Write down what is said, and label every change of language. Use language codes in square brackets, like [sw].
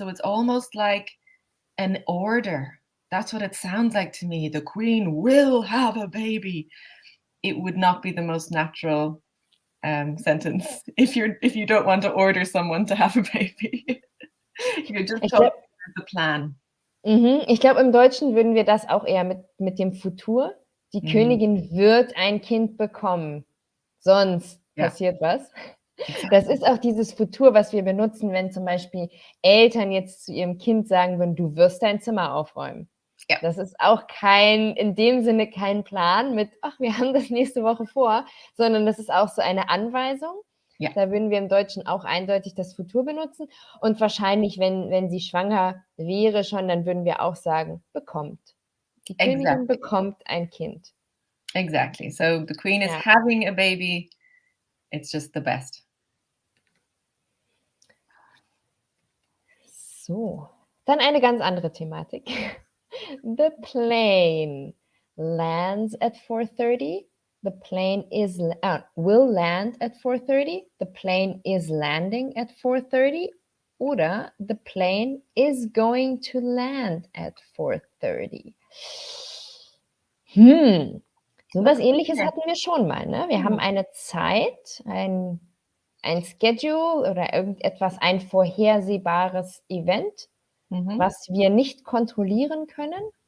[en] So it's almost like an order. That's what it sounds like to me. The Queen will have a baby. It would not be the most natural sentence if you don't want to order someone to have a baby. You're just talking the plan. [de] Ich glaube, im Deutschen würden wir das auch eher mit dem Futur. Die Königin wird ein Kind bekommen, sonst passiert was. Das ist auch dieses Futur, was wir benutzen, wenn zum Beispiel Eltern jetzt zu ihrem Kind sagen würden, du wirst dein Zimmer aufräumen. Ja. Das ist auch in dem Sinne kein Plan mit, ach, wir haben das nächste Woche vor, sondern das ist auch so eine Anweisung. Ja. Da würden wir im Deutschen auch eindeutig das Futur benutzen. Und wahrscheinlich, wenn sie schwanger wäre schon, dann würden wir auch sagen, bekommt. Die Königin bekommt ein Kind. [en] Exactly. So the Queen is having a baby. It's just the best. [de] So, dann eine ganz andere Thematik. [en] The plane lands at 4:30. The plane will land at 4:30. The plane is landing at 4:30. Oder the plane is going to land at 4:30. [de] So was Ähnliches hatten wir schon mal, ne? Wir haben eine Zeit, ein Schedule oder irgendetwas, ein vorhersehbares Event, was wir nicht kontrollieren können.